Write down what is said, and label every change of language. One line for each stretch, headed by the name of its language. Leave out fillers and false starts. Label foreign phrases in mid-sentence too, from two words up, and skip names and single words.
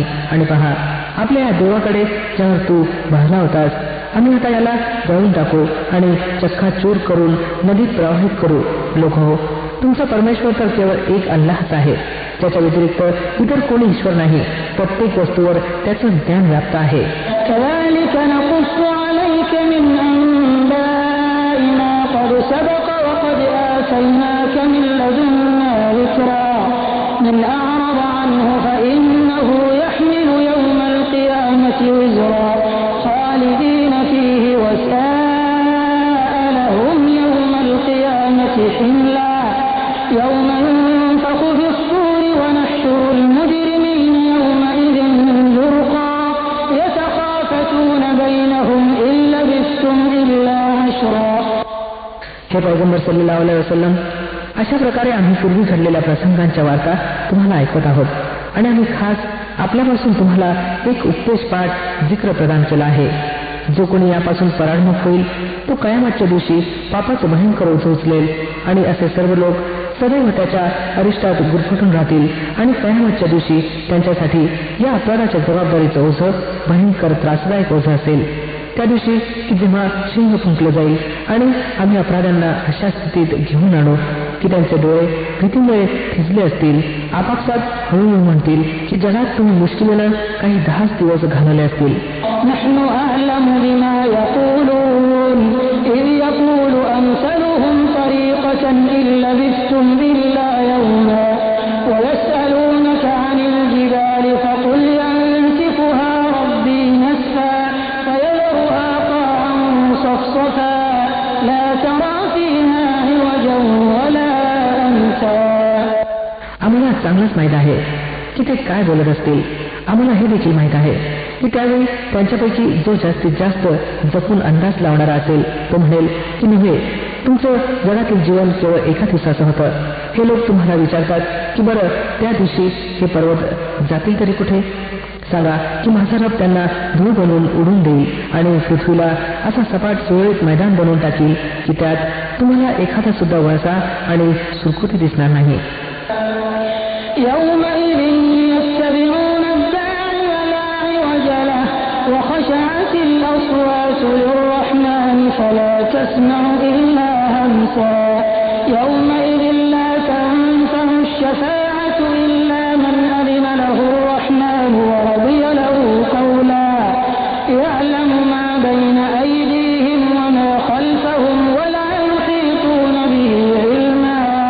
Marathi: आणि पहा, आपल्या या देवाकडे ज्यावर तू भाजला होतास, आम्ही आता याला जळून टाकू आणि चक्का चूर करून नदीत प्रवाहित करू. लोक हो, तुमचा परमेश्वर तर केवळ एक अल्लाहच आहे, त्याच्या व्यतिरिक्त इतर कोणी ईश्वर नाही. प्रत्येक वस्तूवर त्याचं ज्ञान व्याप्त आहे.
Arabic: كذلك نقص عليك من أنباء ما قد سبق وقد آتيناك من لدنا ذكرا من أعرض عنه فإنه يحمل يوم القيامة وزرا خالدين فيه وساء لهم يوم القيامة حملا يوم ينفخ في الصور ونحشر المجرمين يومئذ زرقا يتخافتون بينهم إن لبثتم إلا عشرا.
Marathi: हे पैगंबर
Arabic: صلى الله عليه وسلم,
Marathi: अशा प्रकारे आम्ही पूर्वी घडलेल्या प्रसंगांच्या वार्ता तुम्हाला ऐकत आहोत, आणि आम्ही खास आपल्यापासून तुम्हाला एक उपदेशपाठ जिक्र प्रदान केला आहे. जो कोणी यापासून पराडमुख होईल तो कयामतच्या दिवशी पापाचं भयंकर ओझं उचलेल, आणि असे सर्व लोक सदैव त्याच्या अरिष्टात गुरफटून राहतील, आणि कयामतच्या दिवशी त्यांच्यासाठी या अपराधाच्या जबाबदारीचं ओझं भयंकर त्रासदायक ओझं असेल. त्या दिवशी की जेव्हा शिंग फुंकलं जाईल आणि आम्ही अपराध्यांना अशा स्थितीत घेऊन आणू की त्यांचे डोळे भीतीमुळे थिजले असतील, आपापसात हळूहळू म्हणतील की जगात तुम्ही मुश्किलीनं काही 10 दिवस घालवले असतील.
Arabic: نحن أعلم بما يقولون إذ يقول أمثلهم طريقة إن لبثتم إلا يوما ويسألونك عن الجبال فقل ينسفها ربي نسفا فيذرها قاعا صفصفا لا ترى فيها عوجا ولا أمتا.
Marathi: आम्हाला चांगलंच माहीत आहे की ते काय बोलत असतील. आम्हाला हे देखील माहीत आहे की त्यावेळी त्यांच्यापैकी जो जास्तीत जास्त जपून अंदाज लावणारा असेल तो म्हणेल की नव्हे, तुमचं जगातील जीवन केवळ एका दिवसाचं होतं. हे लोक तुम्हाला विचारतात की बरं त्या दिवशी हे पर्वत जातील तरी कुठे? सांगा की माझा रब त्यांना धूळ बनवून उडून देईल आणि पृथ्वीला असा सपाट सुरळीत मैदान बनवून टाकील की त्यात तुम्हाला एखादा सुद्धा वळसा आणि सुरकुती दिसणार नाही.
Arabic: يومئذ يتبعون الداعي لا عوج له وخشعت الأصوات للرحمن فلا تسمع إلا همسا يومئذ لا تنفع الشفاعة إلا من أذن له الرحمن ورضي له قولا يعلم ما بين أيديهم وما خلفهم ولا يحيطون به علما